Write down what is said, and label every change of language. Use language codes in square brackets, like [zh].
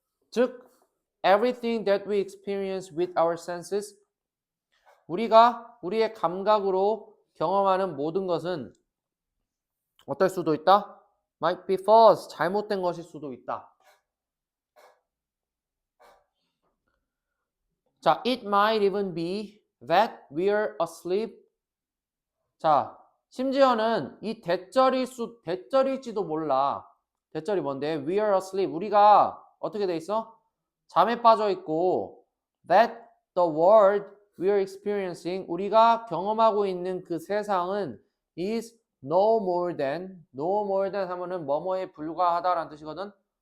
[ko] 즉, [en] everything that we experience with our senses, [ko] 우리가 우리의 감각으로 경험하는 모든 것은 어떨 수도 있다? [en] Might be false, [ko] 잘못된 것일 수도 있다. 자, [en] it might even be that we're asleep. [ko] 자, 심지어는 이 대절일지도 몰라. 대절이 뭔데? [en] We are asleep. [ko] 우리가 어떻게 돼 있어? 잠에 빠져 있고 [en] that the world we are experiencing, [ko] 우리가 경험하고 있는 그 세상은 [en] is no more than [ko] 하면은 뭐뭐에 불과하다라는 뜻이거든.